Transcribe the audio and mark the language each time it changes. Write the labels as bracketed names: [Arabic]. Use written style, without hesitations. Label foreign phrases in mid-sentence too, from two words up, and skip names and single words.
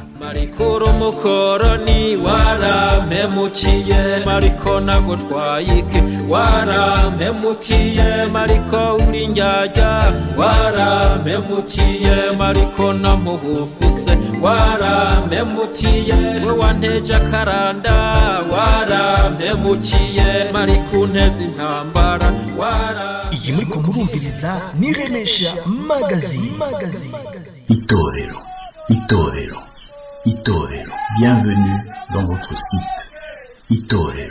[Rundi] Mariko mukoroni warampemukiye, Mariko nagutwayike warampemukiye, Mariko uri njyajya warampemukiye, Mariko namuhufise warampemukiye, we wanteje akaranda warampemukiye, Mariko unteze intambara Iyi muriko murumviriza ni Remesha Magazine. Itorero, Itorero, Itorero. [French] Bienvenue dans votre site. [Rundi] Itorero.